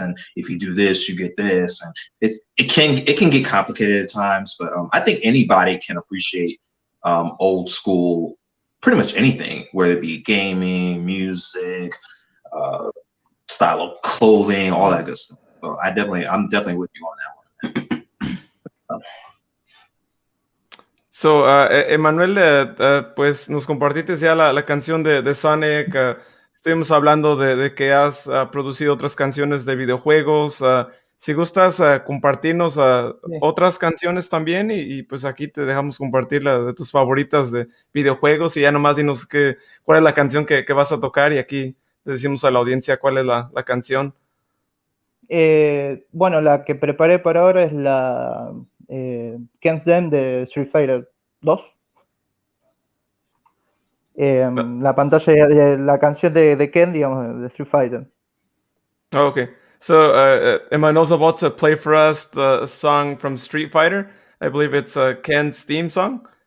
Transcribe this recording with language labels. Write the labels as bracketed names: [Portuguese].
[English] And if you do this, you get this. And it can get complicated at times, but I think anybody can appreciate old school, pretty much anything, whether it be gaming, music, style of clothing, all that good stuff. So I'm definitely with you on that one. [Spanish] So, Emanuel, pues nos compartiste ya la canción de Sonic. Estuvimos hablando de que has producido otras canciones de videojuegos. Si gustas compartirnos otras canciones también, y pues aquí te dejamos compartir la de tus favoritas de videojuegos, y ya nomás dinos cuál es la canción que vas a tocar, y aquí le decimos a la audiencia cuál es la canción. Bueno, la que preparé para ahora es la Ken's Dem de Street Fighter 2. La pantalla de la canción de Ken, digamos, de Street Fighter. [English] Oh, okay. So Emanuel's about to play for us the song from Street Fighter. I believe it's Ken's theme song.